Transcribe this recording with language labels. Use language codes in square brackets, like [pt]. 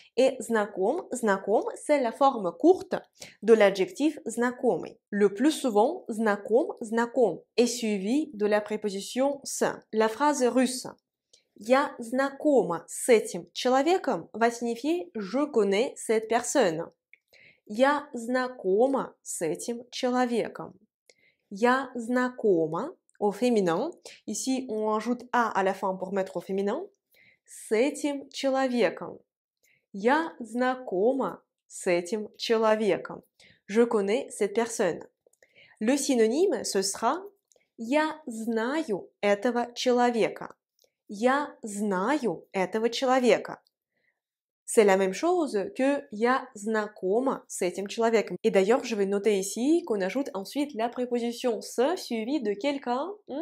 [fr] Et знаком, знаком, c'est la forme courte de l'adjectif знакомый. Le plus souvent, знаком, знаком est suivi de la préposition с. La phrase russe [ru] «Я знакома с этим человеком» [fr] va signifier « je connais cette personne». [ru] «Я знакома с этим человеком». «Я знакома» [fr] au féminin. Ici, on ajoute «a» à la fin pour mettre au féminin. [ru] «С этим человеком». «Я знакома с этим человеком». [fr] Je connais cette personne. Le synonyme, ce sera [ru] «Я знаю этого человека». «Я знаю этого человека». [fr] C'est la même chose que [ru] «Я знакома с этим человеком». [fr] Et d'ailleurs, je vais noter ici qu'on ajoute ensuite la préposition «с» suivie de quelqu'un.